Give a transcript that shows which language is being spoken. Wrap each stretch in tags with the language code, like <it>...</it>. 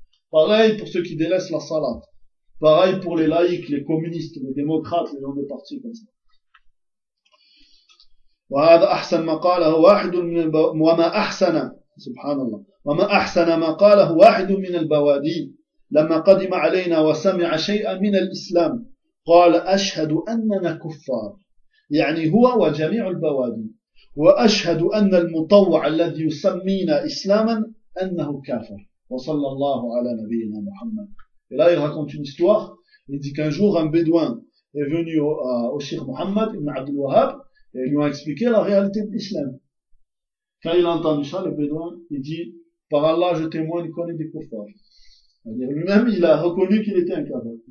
<fr>Pareil pour ceux qui délaissent la salat. Pareil pour les laïcs, les communistes, les démocrates, les gens des partis, comme ça.</fr> <ar>وَهَذَا أَحْسَنَ مَا قَالَهُ وَاحِدٌ مِنَ وَمَا أَحْسَنَ سبحان الله وَمَا أَحْسَنَ مَا قَالَهُ وَاحِدٌ مِنَ الْبَوَادِينَ لَمَّا قَدِمَ عَلَيْنَا وَسَمِعَ شَيْئًا مِنَ الْإِسْلَامِ قَالَ أَشْهَدُ أَنَّنَا كُفَّارٌ يعني هو وجميع البوادين وأشهد أن المطوع الذي يسمينا إسلاما أنه كافر وصلى الله على نبينا محمد.</ar> <fr>Et là il raconte une histoire. Il dit qu'un jour un bédouin est venu au Cheikh Mohammed Ibn Abdul Wahhab et lui a expliqué la réalité de l'islam. Quand il a entendu ça, le bédouin, il dit Par Allah, je témoigne qu'on est des kuffars. C'est-à-dire, lui-même, il a reconnu qu'il était un kafir.</fr>